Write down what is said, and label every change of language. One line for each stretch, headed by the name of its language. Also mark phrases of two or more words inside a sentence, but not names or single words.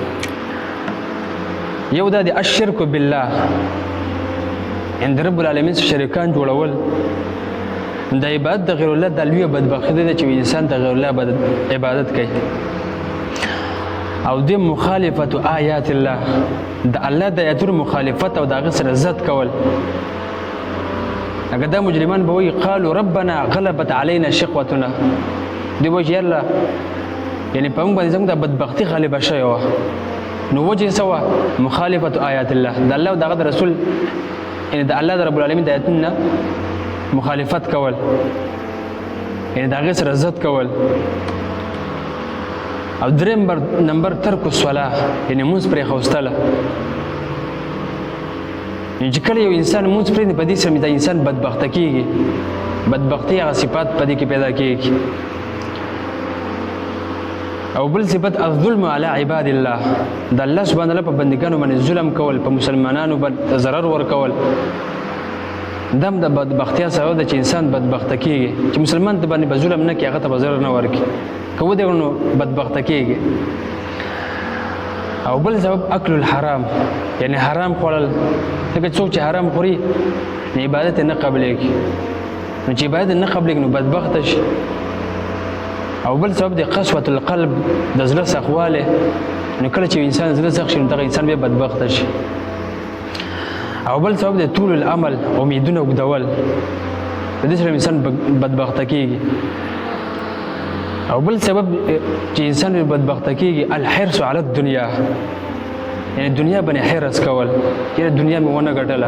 Pashto: یو دا دی
Arabic: الشرک بالله عند رب العالمین
Pashto: سره شریکان جوړول د عبادت د غیر الله د لویه بدبختي ده چې انسان د غیر الله عبادت کوي. او د
Arabic: مخالفت آیات الله
Pashto: د الله د آیاتونو مخالفت او د هغه سره ضد کول. هغه دا مجرمان به وایي
Arabic: قالوا ربنا غلبت علينا شقوتنا.
Pashto: دوی به وایي یالله یعنې په موږ باندې زموږ د بدبختي غالبه شوې وه. نو وجه څه وه؟
Arabic: مخالفت آیات الله
Pashto: د الله او د هغه د رسول یعنې د الله د رب العالمین د آیاتونو نه مخالفت کول یعنې د هغې سره ضد کول. او دریم نمبر
Arabic: ترک الصلاه
Pashto: یعنې مونځ پرېښودله. چې کله یو انسان مونځ پرېږدي په دې سره دا انسان بدبخته کېږي بدبختي هغه صفات په دې کې پیدا کېږي. او بل صفت
Arabic: الظلم علی عباد الله
Pashto: د الله
Arabic: سبحانه وتعالی
Pashto: په بندګانو باندې ظلم کول، په مسلمانانو باندې ضرر ورکول، دم د بدبختیا سبب د چې انسان بدبخت کیږي، چې مسلمان ته باندې ظلم نه کوي هغه ته ضرر نه ورکي، کوو دی نو بدبخت کیږي. او بل سبب
Arabic: اکل الحرام،
Pashto: یعنی حرام خوړل، لکه څوک چې حرام خوري نه عبادت نه قبلېږي، نو چې عبادت نه قبلېږي نو بدبخت شي. او بل سبب د
Arabic: قسوة القلب،
Pashto: د زړه سخواله، نو کله چې انسان زړه سخت شي نو دغه انسان بیا بدبخت شي. او بل سبب د
Arabic: طول العمل،
Pashto: امیدونه اوږدول، د دې سره انسان بدبخت کیږي. او بل سبب چې انسان بدبخت کیږي
Arabic: الحرص علی الدنیا،
Pashto: یعنی دنیا باندې حرص کول، یعنی دنیا مې ونه ګټله.